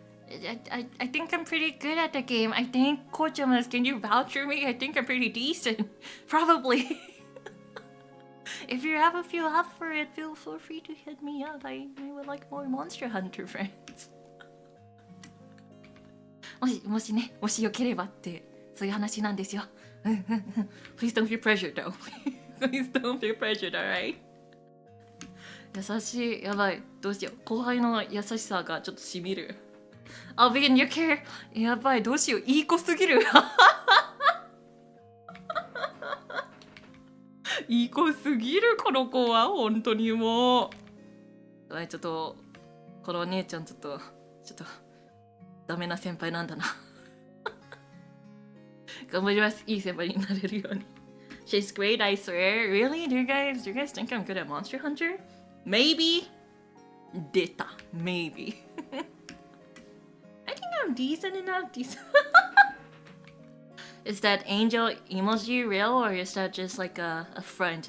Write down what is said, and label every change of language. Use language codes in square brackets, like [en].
[en] I think I'm pretty good at the game. I think, Kochamas, can you vouch for me? I think I'm pretty decent. Probably. If you have a feel up for it, feel free to hit me up. I would like more Monster Hunter friends. [ja] もしよければってそういう話なんですよ。 [en] Please don't feel pressured though. Please don't feel pressured, alright? [ja] 優しい。やばい。どうしよう。後輩の優しさがちょっとしみる。 [en] I'll be in your care. [ja] やばい。どうしよう。いい子すぎる。いい子すぎる、この子は。本当にもう。ちょっと、このお姉ちゃんちょっと、ダメな先輩なんだな。頑張ります。いい先輩になれるように。 [en] She's great, I swear. Really? Do you guys think I'm good at Monster Hunter? Maybe. Data. Maybe. I think I'm decent enough. Is that angel emoji real or is that just like a front?